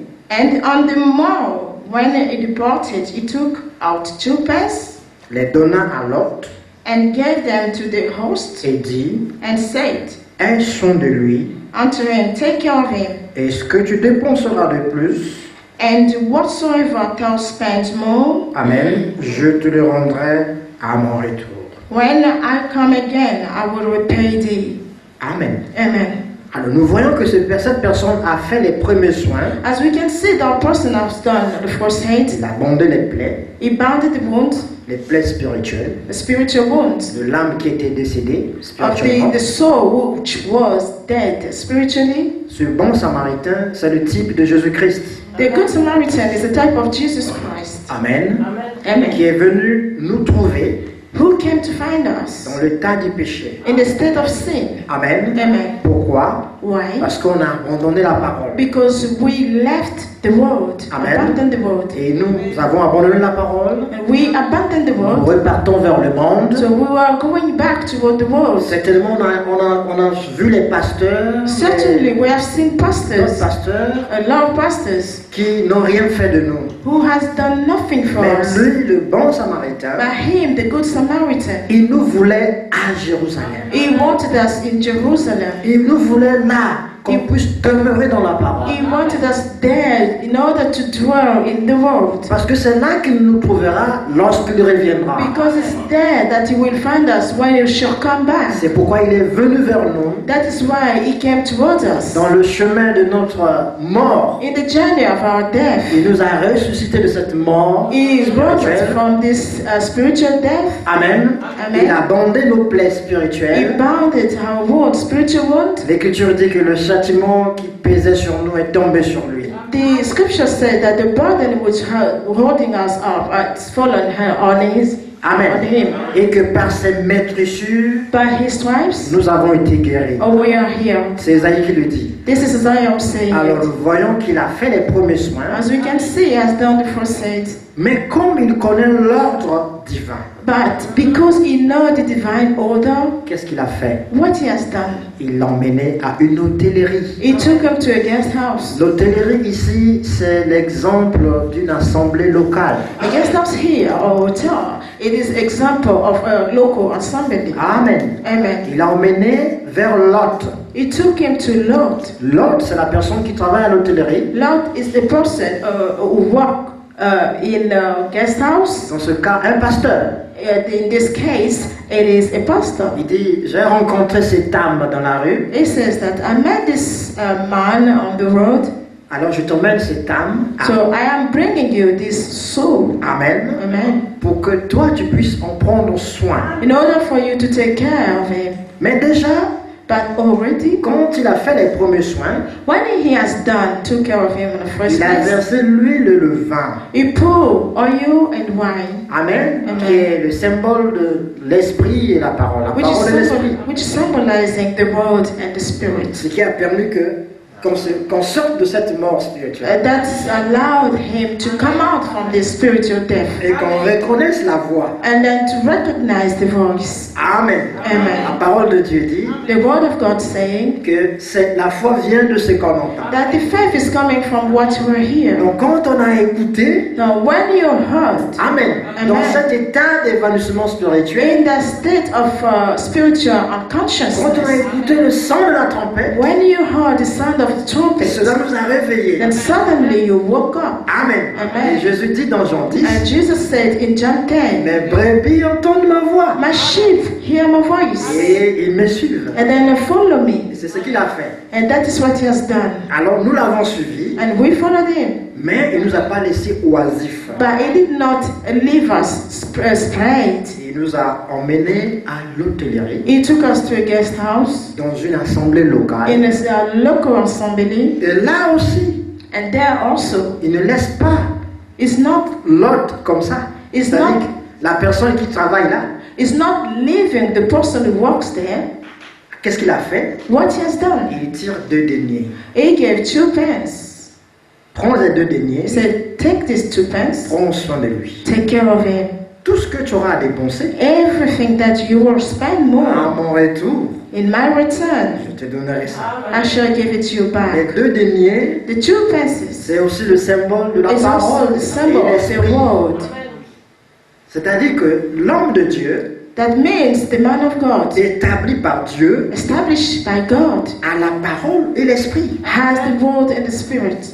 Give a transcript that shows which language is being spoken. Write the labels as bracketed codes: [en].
[en] and on the morrow when he departed, he took out 2 pence [fr] les donna à l'hôte [en] and gave them to the host, [fr] et dit, [en] and said [fr] aie soin de lui, [en] unto him, take care of him, [fr] et ce que tu dépenseras de plus, [en] and whatsoever thou spend more, [fr] Amen, je te le rendrai à mon retour. [en] when I come again, I will repay thee. [fr] Amen. [en] Amen. [fr] Alors nous voyons que cette personne a fait les premiers soins, [en] As we can see, that person has done the first aid. [fr] il a bandé les plaies, [en] He bounded the wound, [fr] les plaies spirituelles, [en] the spiritual wounds [fr] de l'âme qui était décédée [en] of [fr] spirituellement. [en] the soul which was dead spiritually. [fr] Ce bon samaritain, c'est le type de Jésus-Christ. [en] The Good Samaritan is a type of Jesus Christ. [fr] Amen. Qui [en] Amen. [fr] est venu nous trouver [en] Who came to find us [fr] dans le tas du péché. [en] in the state of sin. [fr] Amen. [en] Amen. [fr] Pourquoi? [en] Why? [fr] Parce qu'on a abandonné la parole. [en] Because we left the world, [fr] Amen. [en] abandoned the world. [fr] Et nous avons abandonné la parole. [en] And we abandoned the [fr] Nous [en] world, [fr] repartons vers le monde. [en] so we were going back toward the world. [fr] Certainement, on a vu les pasteurs, [en] Certainly, we have seen [fr] d'autres [en] pastors, [fr] pasteurs [en] a lot of pastors, [fr] qui n'ont rien fait de nous. [en] who has done nothing for [fr] Mais [en] us. [fr] lui, le bon samaritain, [en] But him, the Good Samaritan, [fr] il nous voulait à Jérusalem. [en] he wanted us in Jerusalem. [fr] Il nous voulait là, qu'on puisse demeurer dans la parole. [en] He wanted us there in order to dwell in the world. [fr] Parce que c'est là qu'il nous trouvera lorsqu'il reviendra. [en] Because it's there that he will find us when he shall come back. [fr] C'est pourquoi il est venu vers nous [en] That is why he came towards us. [fr] dans le chemin de notre mort. [en] In the journey of our death, [fr] Il nous a ressuscité de cette mort [en] he brought us [fr] spirituelle. [en] from this spiritual death. [fr] Amen. [en] Amen. [fr] Il a bandé nos plaies [en] He [fr] spirituelles. [en] bounded our wound, spiritual wound. [fr] L'Écriture dit que le châtiment qui pesait sur nous est tombé sur lui. [en] The scripture said that the burden which holding us up has fallen on [fr] Amen. [en] him. [fr] Et que par ses maîtrissures, [en] By his stripes, [fr] nous avons été guéris. [en] we are healed. [fr] C'est Isaïe qui le dit. [en] This is Isaiah saying [fr] Alors [en] it. [fr] nous voyons qu'il a fait les premiers soins, [en] As we can see, he has done the first aid. [fr] mais comme il connaît l'ordre divin, [en] But because he knows the divine order, [fr] qu'est-ce qu'il a fait? [en] what he has done, [fr] Il l'a emmené à une hôtellerie. [en] he took him to a guest house. [fr] L'hôtellerie ici, c'est l'exemple d'une assemblée locale. [en] A guest house here or hotel, it is example of a local assembly. [fr] Amen. [en] Amen. [fr] Il l'a emmené vers l'hôte. [en] He took him to Lot. [fr] L'hôte, c'est la personne qui travaille à l'hôtellerie. [en] Lot is the person who work in a guest house. [fr] Dans ce cas, un pasteur. [en] In this case, it is a pastor. [fr] Il dit, j'ai rencontré cette âme dans la rue. [en] He says that I met this man on the road, [fr] Alors je t'emmène cette âme. [en] so I am bringing you this soul. [fr] Amen. [en] Amen. [fr] Pour que toi, tu puisses en prendre soin. [en] In order for you to take care of him. [fr] Mais déjà, [en] But already, [fr] quand il a fait les premiers soins, [en] when he has took care of him in the first [fr] il a [en] place, [fr] versé l'huile et le vin. [en] he poured oil and wine, [fr] Amen. [en] Amen. [fr] Qui est le symbole de l'esprit et la parole. La parole et l'esprit. [en] which is symbolizing the word and the spirit. [fr] Ce qui a permis qu'on sorte de cette mort spirituelle [en] That's allowed him to come out from this spiritual death [fr] et qu'on reconnaisse la voix. [en] and then to recognize the voice. [fr] Amen. [en] Amen. [fr] La parole de Dieu dit [en] The word of God saying [fr] que la foi vient de ce qu'on entend. [en] that the faith is coming from what we're hearing. [fr] Donc quand on a écouté, [en] Now, when you heard, [fr] Amen, dans [en] Amen. [fr] cet état d'évanouissement spirituel, [en] in the state of spiritual [fr] quand on a [en] unconsciousness, [fr] écouté le son de la trompette, [en] when you heard the sound of the trumpet, [fr] cela nous a réveillés. [en] then suddenly you woke up. [fr] Amen. [en] Amen. [fr] Et Jésus dit dans Jean 10, [en] And Jesus said in John 10, [fr] mes brebis entendent ma voix [en] my sheep hear my voice, [fr] et ils me suivent. [en] and then they follow [fr] Et [en] me. [fr] c'est ce qu'il a fait. [en] And that is what he has done. [fr] Alors nous l'avons suivi, [en] And we followed him. [fr] mais il ne nous a pas laissé oisifs. [en] But he did not leave us straight. [fr] Il nous a emmenés à l'hôtellerie, [en] He took us to a guest house [fr] dans une assemblée locale. [en] in a local assembly. [fr] Et là aussi, [en] And there also, [fr] il ne laisse pas [en] it's not [fr] l'hôte comme ça. [en] It's [fr] C'est-à-dire [en] not- [fr] que la personne qui travaille là, [en] it's not leaving the person who works there. [fr] qu'est-ce qu'il a fait? [en] What he has done, [fr] Il tire 2 deniers. [en] he gave 2 pence. [fr] Prends les 2 deniers, [en] He said, take these 2 pence, [fr] prends soin de lui. [en] take care of him. [fr] Tout ce que tu auras à dépenser, [en] Everything that you will spend [fr] à [en] more, [fr] mon retour, [en] in my return, [fr] je te donnerai ça. [en] I shall give it to you [fr] Les [en] back. [fr] 2 deniers, [en] The 2 pences [fr] c'est aussi le symbole de la [en] is also [fr] parole [en] the symbol [fr] et [en] of the [fr] l'esprit. [en] word. [fr] C'est-à-dire que l'homme de Dieu, [en] That means the man of God, [fr] établi par Dieu, [en] established by God, [fr] a la parole et l'esprit. [en] has the word and the spirit.